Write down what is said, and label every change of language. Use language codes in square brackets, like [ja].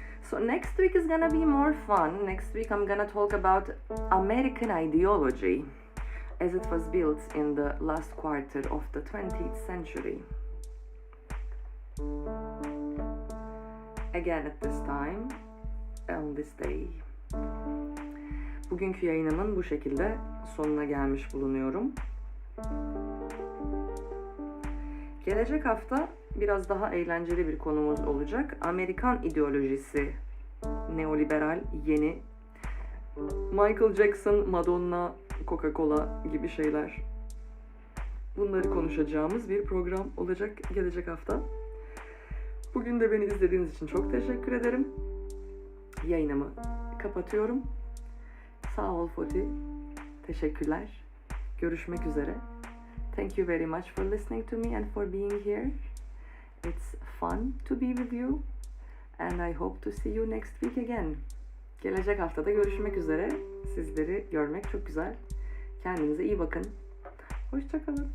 [en] So next week is gonna be more fun. Next week I'm gonna talk about American ideology as it was built in the last quarter of the 20th century. Again at this time, on this day. [tr] Bugünkü yayınımın bu şekilde sonuna gelmiş bulunuyorum. Gelecek hafta biraz daha eğlenceli bir konumuz olacak. Amerikan ideolojisi, neoliberal, yeni, Michael Jackson, Madonna, Coca-Cola gibi şeyler. Bunları konuşacağımız bir program olacak gelecek hafta. Bugün de beni izlediğiniz için çok teşekkür ederim. Yayınımı kapatıyorum. Sağ ol Foti. Teşekkürler. Görüşmek üzere. [en] Thank you very much for listening to me and for being here. It's fun to be with you. And I hope to see you next week again. [tr] Gelecek haftada görüşmek üzere. Sizleri görmek çok güzel. Kendinize iyi bakın. Hoşça kalın.